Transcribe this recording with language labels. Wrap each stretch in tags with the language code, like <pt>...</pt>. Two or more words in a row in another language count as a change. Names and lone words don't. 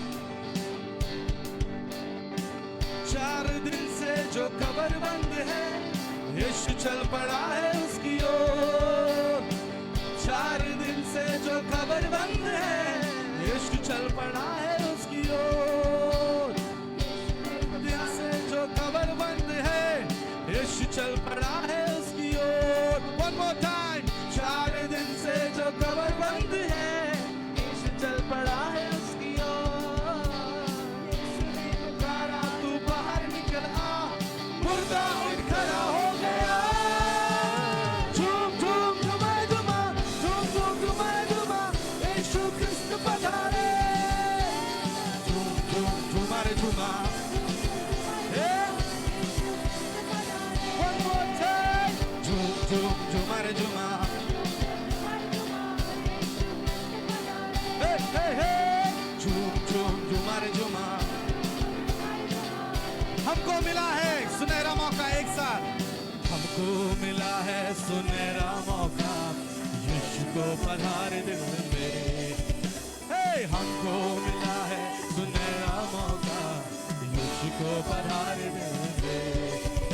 <hi>4 दिन से जो कमर बंद है, यीशु चल पड़ा है उसकी ओर। 4 दिन से जो कमर बंद है, यीशु चल पड़ा है उसकी ओर। जो कबर बंद है, यीशु चल पड़ा है उसकी ओर।</hi> <en>One more time।</en> <hi>4 दिन से जो कबर बंद है, यीशु चल पड़ा है उसकी ओर। यीशु ने पुकारा, तू बाहर निकल आ, मुर्दा उठ खड़ा हो गया। झूम झूम झुमाए झुमा, झूम झूम झुमाए झुमा, यीशु क्रिस्त पधारे। झूम झूम झुमारे झुमा, झूम झुमारे झुमा। झूम झूम झुमारे झुमा। हमको मिला है सुनहरा मौका, एक साथ हमको मिला है सुनहरा मौका, यीशु को पधारे दिल में। हे हमको मिला है सुनहरा मौका, यीशु को पधारे दिल में।</hi>